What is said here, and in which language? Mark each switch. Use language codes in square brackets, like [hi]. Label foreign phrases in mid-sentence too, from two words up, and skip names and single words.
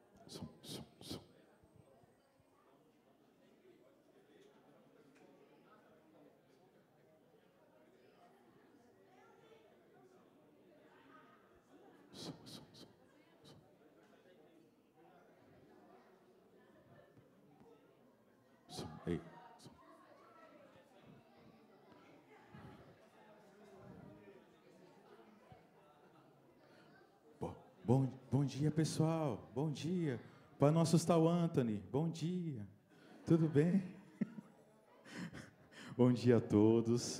[pt] som, som, som. Som, som, som, som. Som, ei, som. Bom dia, pessoal. Bom dia. Para não assustar o Anthony. Bom dia. Tudo bem? Bom dia a todos.